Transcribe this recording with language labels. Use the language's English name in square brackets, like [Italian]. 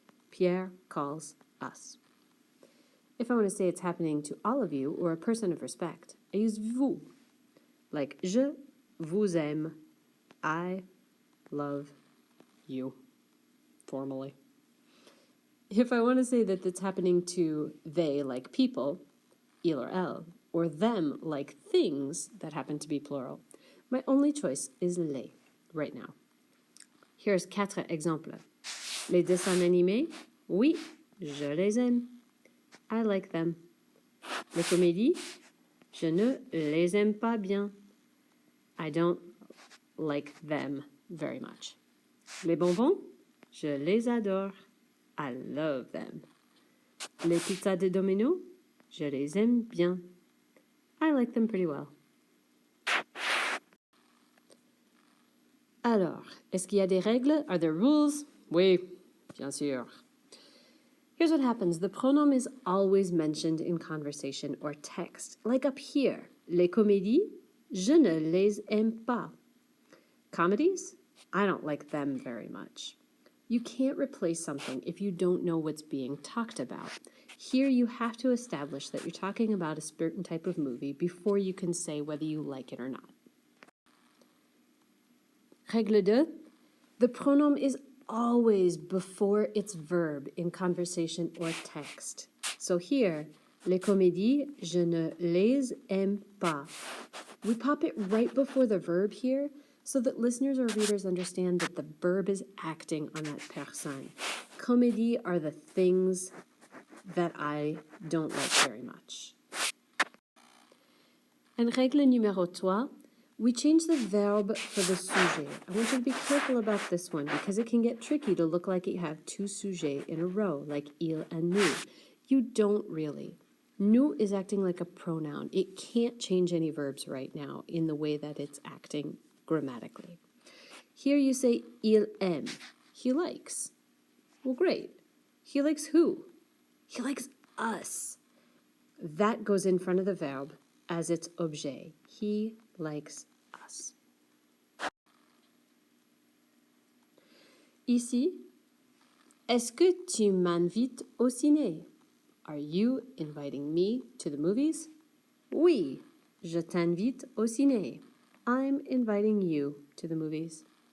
[English] Pierre calls us. If I want to say it's happening to all of you or a person of respect, I use vous. Like [French] je vous aime. [English] I love you. Formally. If I want to say that it's happening to they, like people, il or elle, or them, like things that happen to be plural, my only choice is les right now. Here's 4 exemples. [French] Les dessins animés, oui, je les aime. [English] I like them. [French] Les comédies, je ne les aime pas bien. [English] I don't like them very much. [French] Les bonbons, je les adore. [English] I love them. [French] Les pizzas de Domino, je les aime bien. [English] I like them pretty well. [French] Alors, est-ce qu'il y a des règles? [English] Are there rules? [French] Oui, bien sûr. [English] Here's what happens. The pronoun is always mentioned in conversation or text. Like up here, [French] les comédies, je ne les aime pas. [English] Comedies, I don't like them very much. You can't replace something if you don't know what's being talked about. Here you have to establish that you're talking about a certain type of movie before you can say whether you like it or not. Règle 2. The pronoun is always before its verb in conversation or text. So here, [French] les comédies, je ne les aime pas. [English] We pop it right before the verb here so that listeners or readers understand that the verb is acting on that personne. Comédies are the things that I don't like very much. And règle numéro 3. We change the verb for the sujet. I want you to be careful about this one because it can get tricky to look like you have 2 sujets in a row, like il and nous. You don't really. Nous is acting like a pronoun. It can't change any verbs right now in the way that it's acting grammatically. Here you say il aime. He likes. Well, great. He likes who? He likes us. That goes in front of the verb as its objet. He likes us. [French] Ici, est-ce que tu m'invites au ciné? [English] Are you inviting me to the movies? [French] Oui, je t'invite au ciné. [English] I'm inviting you to the movies.